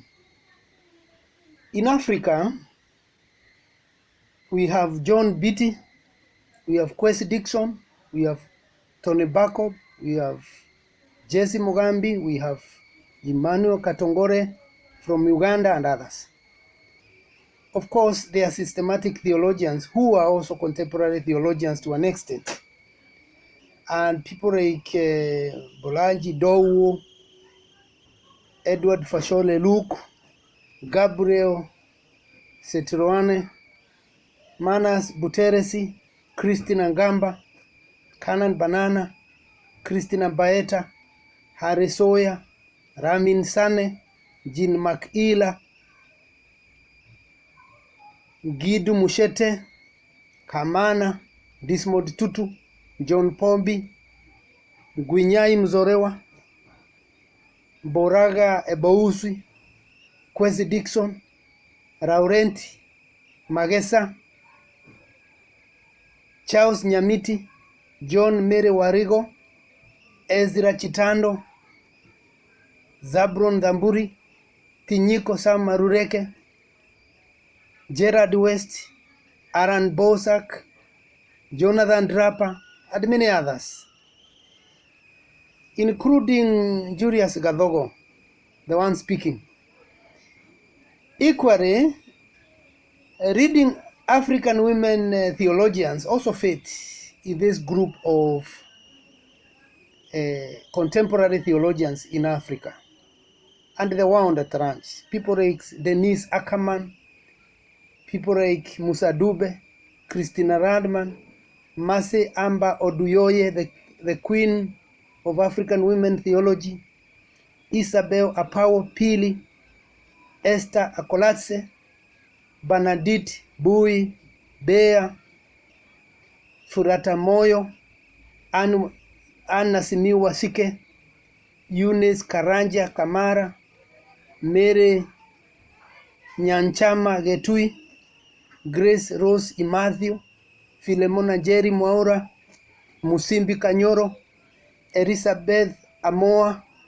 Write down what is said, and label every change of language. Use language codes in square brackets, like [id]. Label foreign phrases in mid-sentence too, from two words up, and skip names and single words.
[en] In Africa, we have John Beatty, we have Kwesi Dixon, we have Tony Bacob, we have Jesse Mugambi, we have Emmanuel Katongore from Uganda and others. Of course, there are systematic theologians who are also contemporary theologians to an extent. And people like Bolanji Dowu, Edward Fashole Luke, Gabriel Setirwane, Manas Buteresi, Christina Ngamba, Kanan Banana, Christina Baeta, Harry Soya, Ramin Sane, Jean Makila, Gidu Mushete, Kamana, Dismod Tutu, John Pombi, Gwinyai Mzorewa, Boraga Ebouswi, Kwesi Dixon, Laurenti Magesa, Charles Nyamiti, John Mere Warigo, Ezra Chitando, Zabron Dhamburi, Tinyiko Sam Marureke, Gerard West, Aaron Bosak, Jonathan Draper, and many others, including Julius Gadogo, the one speaking. Equally, reading African women theologians also fit in this group of contemporary theologians in Africa and the world at large. People like Denise Ackerman, people like Musa Dube, Christina Radman, Mase Amba Oduyoye, the queen of African women theology, Isabel Apawo Pili, Esther Akolatse, Bernadette Bui, Bea, Furata Moyo, Anna Simiwa Sike, Eunice Karanja Kamara, Mary Nyanchama Getui, Grace Rose Imathio, Filemona Jerry Mwaura, Musimbi Kanyoro, Elizabeth Amoa,